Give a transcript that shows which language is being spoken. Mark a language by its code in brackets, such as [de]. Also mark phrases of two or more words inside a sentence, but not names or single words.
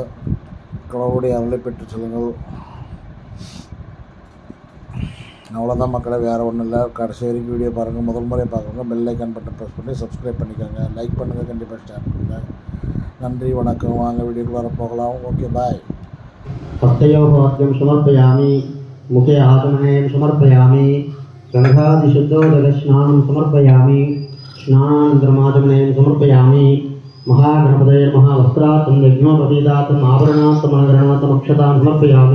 [ta] கடவுளுடைய அருளை பெற்று செல்லுங்கள். அவ்வளோதான் மக்களை, வேறு ஒன்றும் இல்லை. கடைசி வரைக்கும் வீடியோ பாருங்கள். முதல் முறையை பார்க்குறவங்க [en] bell icon button press [ta] பண்ணி சப்ஸ்கிரைப் பண்ணிக்கோங்க. லைக் பண்ணுங்கள், கண்டிப்பாக ஷேர் பண்ணுங்கள். நன்றி, வணக்கம். வாங்க வீடியோக்குள்ளே போகலாம். [en] okay, bye. [sa] हस्तयोर्वाद्यं समर्पयामि। मुखे आचमनीयं समर्पयामि। गन्धादिशुद्धोदकस्नानं समर्पयामि। स्नानानन्तरमाचमनीयं समर्पयामि। महागणपतये नमः। वस्त्रार्थं यज्ञोपवीतार्थम् आभरणार्थम् अलङ्करणार्थम् अक्षतां समर्पयामि।